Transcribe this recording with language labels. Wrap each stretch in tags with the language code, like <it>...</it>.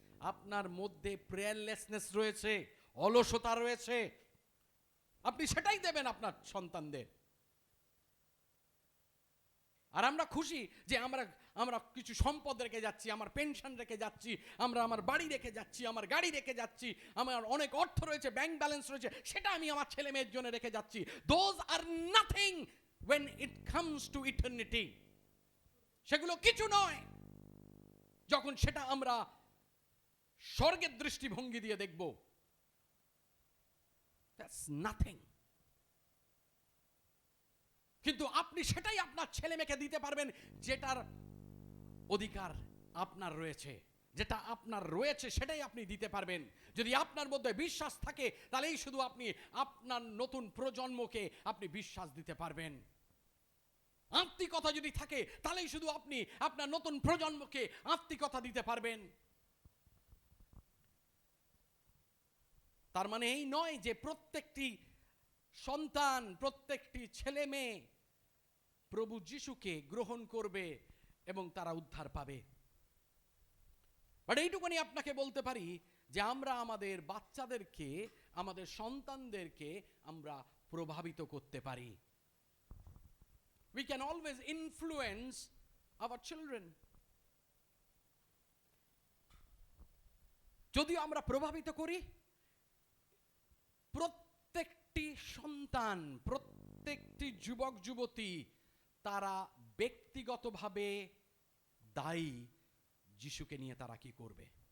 <bn>আপনার মধ্যে প্রেয়ারলেসনেস রয়েছে, অলসতা রয়েছে, আপনি সেটাই দেবেন আপনার সন্তানদের। আর আমরা খুশি যে আমরা কিছু সম্পদ রেখে যাচ্ছি, আমার পেনশন রেখে যাচ্ছি, আমার বাড়ি রেখে যাচ্ছি, আমার গাড়ি রেখে যাচ্ছি, আমার অনেক অর্থ রয়েছে, ব্যাংক ব্যালেন্স রয়েছে, সেটা আমি আমার ছেলে মেয়ের জন্য রেখে যাচ্ছি।</bn> <en>Those are nothing when it comes to eternity।</en> <bn>সেগুলো কিছু নয় যখন সেটা আমরা স্বর্গের দৃষ্টিভঙ্গি দিয়ে দেখব।</bn> <en>That's nothing।</en> <bn>কিন্তু আপনি সেটাই আপনার ছেলে মেয়েকে দিতে পারবেন যেটার অধিকার আপনার রয়েছে, যেটা আপনার রয়েছে সেটাই আপনি দিতে পারবেন। যদি আপনার মধ্যে বিশ্বাস থাকে, তাহলেই শুধু আপনি আপনার নতুন প্রজন্মকে আপনি বিশ্বাস দিতে পারবেন। আত্মিকতা যদি থাকে, তাহলেই শুধু আপনি আপনার নতুন প্রজন্মকে আত্মিকতা দিতে পারবেন। তার মানে এই নয় যে প্রত্যেকটি সন্তান, প্রত্যেকটি ছেলে মেয়ে প্রভু যিশুকে গ্রহণ করবে এবং তারা উদ্ধার পাবে। বাট এইটুকুনি আপনাকে বলতে পারি যে আমরা আমাদের বাচ্চাদেরকে, আমাদের সন্তানদেরকে আমরা প্রভাবিত করতে পারি।</bn> <en>We can always influence our children।</en> <bn>যদিও আমরা প্রভাবিত করি, প্রত্যেকটি সন্তান, প্রত্যেকটি যুবক যুবতী তারা ব্যক্তিগতভাবে দায়ী যিশুকে নিয়ে তারা কি করবে।</bn>